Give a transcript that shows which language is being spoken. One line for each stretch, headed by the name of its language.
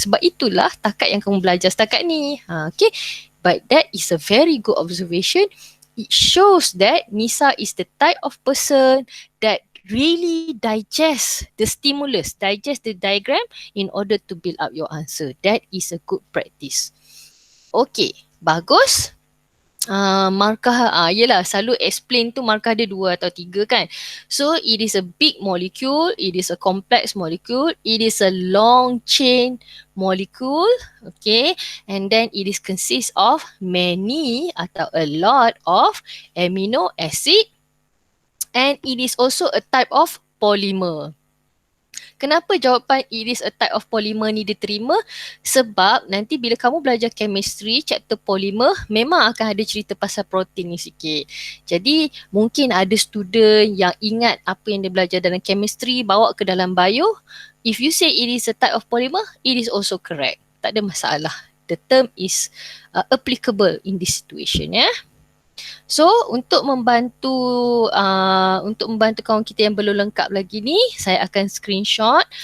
Malay: Sebab itulah takat yang kamu belajar setakat ni.
English: Okay, but that is a very good observation. It shows that Nisa is the type of person that really digest the stimulus, digest the diagram in order to build up your answer. That is a good practice. Okay, bagus.
Malay: Markah, yelah selalu explain tu markah dia 2 atau 3 kan.
English: So it is a big molecule, it is a complex molecule, it is a long chain molecule, okay, and then it is consist of many atau a lot of amino acid, and it is also a type of polymer.
Malay: Kenapa jawapan
English: it is a type of polymer
Malay: ni diterima? Sebab nanti bila kamu belajar chemistry, chapter polymer, memang akan ada cerita pasal protein ni sikit. Jadi mungkin ada student yang ingat apa yang dia belajar dalam chemistry, bawa ke dalam bio.
English: If you say it is a type of polymer, it is also correct.
Malay: Tak ada masalah.
English: The term is applicable in this situation, ya.
Malay: So untuk membantu kawan kita yang belum lengkap lagi ni, saya akan screenshot.